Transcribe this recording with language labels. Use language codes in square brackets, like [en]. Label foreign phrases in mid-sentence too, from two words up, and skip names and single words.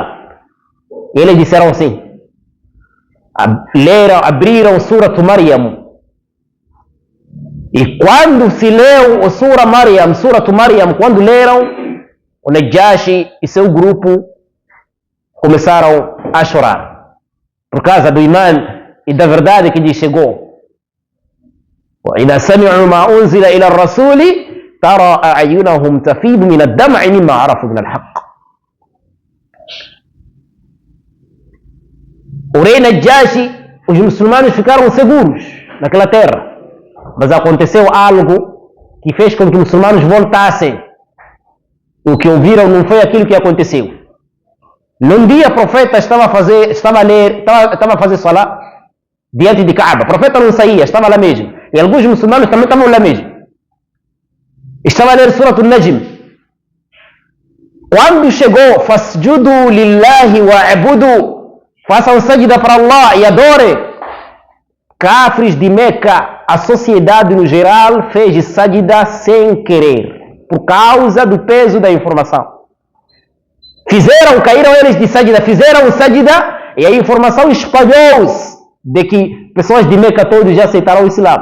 [pt] E eles disseram assim. Abriram Surat Maryam. E quando se leu o Surat Maryam, quando leram, o Najashi e seu grupo começaram a chorar por causa do imã e da verdade que lhes chegou. [ar] وإذا سمعوا ما أنزل إلى الرسول ترى أعينهم تفيض من الدمع مما عرفوا من الحق. [pt] O rei Najashi, os muçulmanos ficaram seguros naquela terra, mas aconteceu algo que fez com que os muçulmanos voltassem. O que ouviram não foi aquilo que aconteceu. Num dia o profeta estava a fazer salat diante de Kaaba. O profeta não saía, estava lá mesmo. E alguns muçulmanos também estavam lá mesmo. Estava a ler Surat Al-Najm. Quando chegou, [ar] فاسجدوا لله واعبدوا, [pt] façam sajda para Allah e adore. Cafres de Meca, a sociedade no geral fez sajda sem querer, por causa do peso da informação. Caíram eles de sajda, fizeram sajda e a informação espalhou-se de que pessoas de Meca todos já aceitaram o Islã.